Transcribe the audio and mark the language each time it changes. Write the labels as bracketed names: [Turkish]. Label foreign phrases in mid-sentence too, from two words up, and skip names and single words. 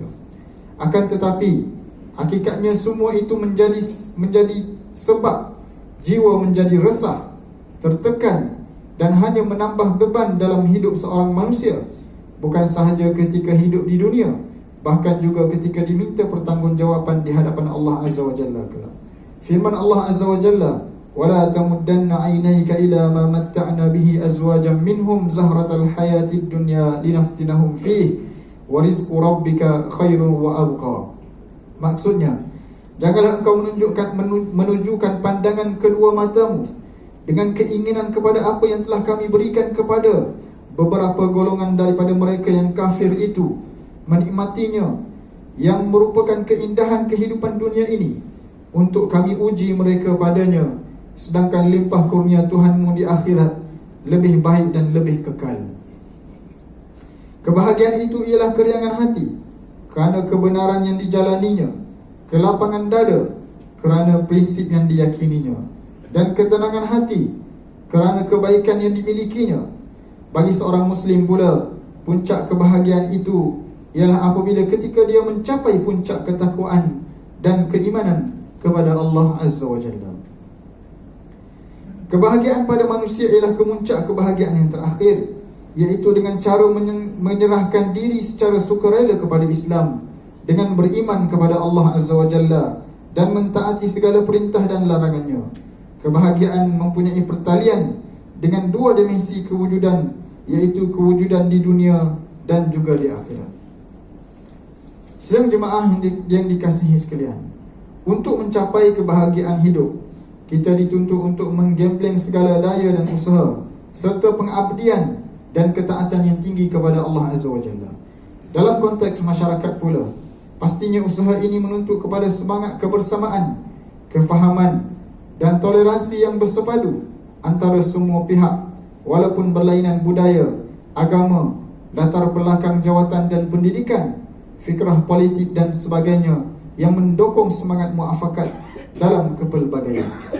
[Malay] Akan tetapi hakikatnya semua itu menjadi sebab jiwa menjadi resah, tertekan dan hanya menambah beban dalam hidup seorang manusia, bukan sahaja ketika hidup di dunia, bahkan juga ketika diminta pertanggungjawaban di hadapan Allah [Arabic] عز وجل [Malay] kelak. Firman Allah [Arabic] عز وجل, ولا تمدن عينيك إلى ما متعنا به أزواجا منهم زهرة الحياة الدنيا لنفتنهم فيه ورزق ربك خير وأبقى. [Malay] Maksudnya, janganlah engkau menunjukkan pandangan kedua matamu dengan keinginan kepada apa yang telah kami berikan kepada beberapa golongan daripada mereka yang kafir itu, menikmatinya, yang merupakan keindahan kehidupan dunia ini, untuk kami uji mereka padanya, sedangkan limpah kurnia Tuhanmu di akhirat lebih baik dan lebih kekal. Kebahagiaan itu ialah keriangan hati kerana kebenaran yang dijalaninya, kelapangan dada kerana prinsip yang diyakininya, dan ketenangan hati kerana kebaikan yang dimilikinya. Bagi seorang Muslim pula, puncak kebahagiaan itu ialah apabila ketika dia mencapai puncak ketakwaan dan keimanan kepada Allah [Arabic] عز وجل. [Malay] Kebahagiaan pada manusia ialah kemuncak kebahagiaan yang terakhir, iaitu dengan cara menyerahkan diri secara sukarela kepada Islam, dengan beriman kepada Allah [Arabic] عز وجل [Malay] dan mentaati segala perintah dan larangannya. Kebahagiaan mempunyai pertalian dengan dua dimensi kewujudan, iaitu kewujudan di dunia dan juga di akhirat. Sedang jemaah yang dikasihi sekalian, untuk mencapai kebahagiaan hidup, kita dituntut untuk menggembleng segala daya dan usaha serta pengabdian dan ketaatan yang tinggi kepada Allah [Arabic] عز وجل. [Malay] Dalam konteks masyarakat pula, pastinya usaha ini menuntut kepada semangat kebersamaan, kefahaman dan toleransi yang bersepadu antara semua pihak, walaupun berlainan budaya, agama, latar belakang jawatan dan pendidikan, fikrah politik dan sebagainya, yang mendukung semangat muafakat dalam kepelbagaian.